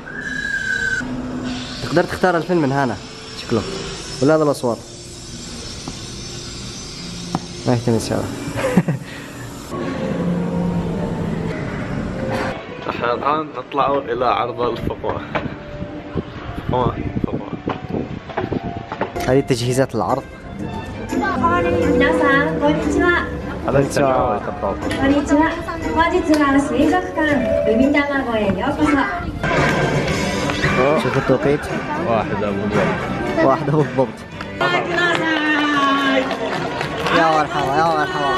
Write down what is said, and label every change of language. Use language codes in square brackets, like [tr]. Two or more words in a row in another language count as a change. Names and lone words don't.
[ar] تقدر تختار الفيلم من هنا شكله ولا هذا الأصوات ما يهتم السعر. احنا الآن نطلع إلى عرض الفقوة. هذه تجهيزات العرض. [ja] 皆さんこんにちは。 [ar] هذا التجاوز. [ja] こんにちは。本日は水族館海卵へようこそ。 [ar] شوف التوقيت. واحدة بالضبط. واحدة بالضبط. يا مرحبا يا مرحبا.